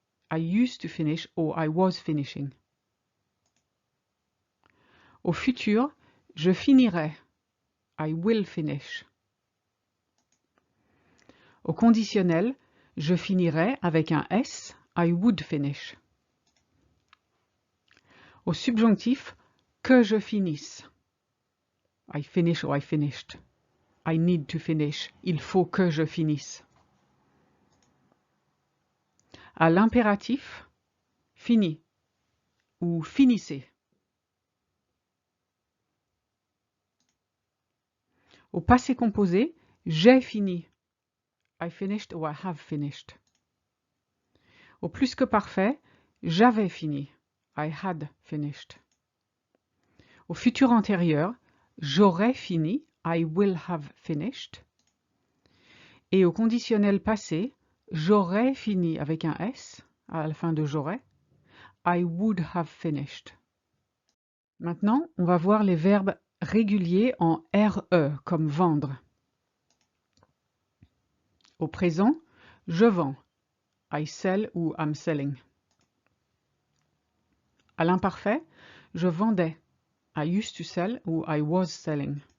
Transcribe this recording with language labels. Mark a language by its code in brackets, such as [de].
[en] I used to finish or I was finishing. [fr] Au futur, je finirai. [en] I will finish. [fr] Au conditionnel, je finirai avec un S. [en] I would finish. [fr] Au subjonctif, que je finisse. [en] I finish or I finished. I need to finish. [fr] Il faut que je finisse. À l'impératif, fini ou finissez. Au passé composé, j'ai fini. [en] I finished or I have finished. [fr] Au plus que parfait, j'avais fini. [en] I had finished. [fr] Au futur antérieur, j'aurais fini. [en] I will have finished. [fr] Et au conditionnel passé, j'aurais fini avec un S à la fin de j'aurais. [en] I would have finished. [fr] Maintenant, on va voir les verbes réguliers en RE comme vendre. Au présent, je vends. [en] I sell [fr] ou [en] I'm selling. [fr] À l'imparfait, je vendais. [en] I used to sell ou I was selling.